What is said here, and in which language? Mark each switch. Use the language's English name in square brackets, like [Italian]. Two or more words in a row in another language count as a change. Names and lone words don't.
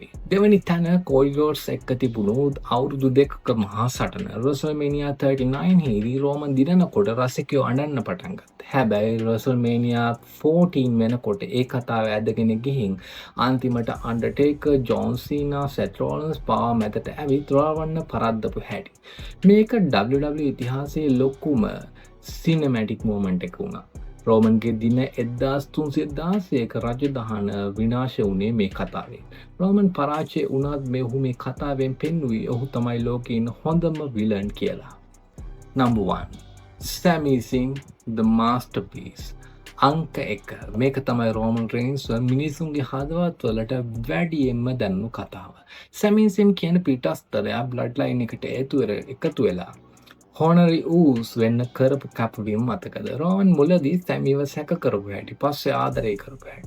[Sinhala] දෙවැනි තැන Cody Rhodes එක්ක තිබුණු අවුරුදු දෙකක මහා සටන WrestleMania 39 හිදී රෝමන් දිනනකොට රසිකයෝ අඬන්න පටන් ගත්තා. හැබැයි WrestleMania 14 වෙනකොට ඒ කතාව ඇදගෙන ගිහින් අන්තිමට Undertaker, John Cena, Seth Rollins පාව මැදට ඇවිත් රවන්න පරද්දපු හැටි. මේක WWE ඉතිහාසයේ ලොකුම [English] cinematic moment [Sinhala] එක වුණා. රෝමන්ගේ දින 1316ක රජදහන විනාශ වුණේ මේ කතාවෙන්. රෝමන් පරාජය වුණත් මෙහු මේ කතාවෙන් පෙන්වුවේ ඔහු තමයි ලෝකේ ඉන්න හොඳම විලන් කියලා. [English] Number 1 Sami Zayn the masterpiece. [Sinhala] අංක 1 මේක තමයි රෝමන් රේන්ස් මිනිසුන්ගේ හදවත් වලට වැඩියෙන්ම දැනුණු කතාව. Sami Zayn කියන පිටස්තරයා බ්ලඩ්ලයින් එකට එකතු වෙලා [English] honorary Uce [Sinhala] වෙන්න කරපු කැපවීම මතකද? රෝමන් මුලදී සැමිව සැක කරපු හැටි, පස්සේ ආදරය කරපු හැටි.